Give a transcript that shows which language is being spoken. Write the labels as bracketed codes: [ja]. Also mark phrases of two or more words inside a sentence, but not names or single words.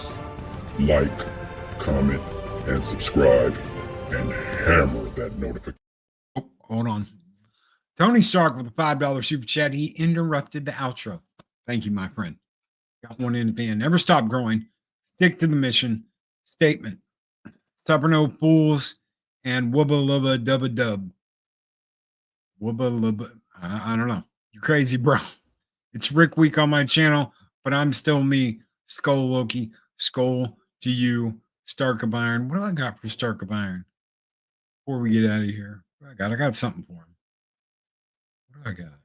[en] Like, comment, and subscribe, and hammer that notification. Oh, hold on. Tony Stark with a $5 super chat. He interrupted the outro. Thank you, my friend. Got one in at the end. Never stop growing. Stick to the mission. Statement. Supper no fools and wubba lubba dubba dub. Wubba lubba. I don't know. You crazy, bro. It's Rick Week on my channel, but I'm still me. Skull Loki. Skull to you. Stark of Iron. What do I got for Stark of Iron? Before we get out of here. What do I got? I got something for him. What do I got?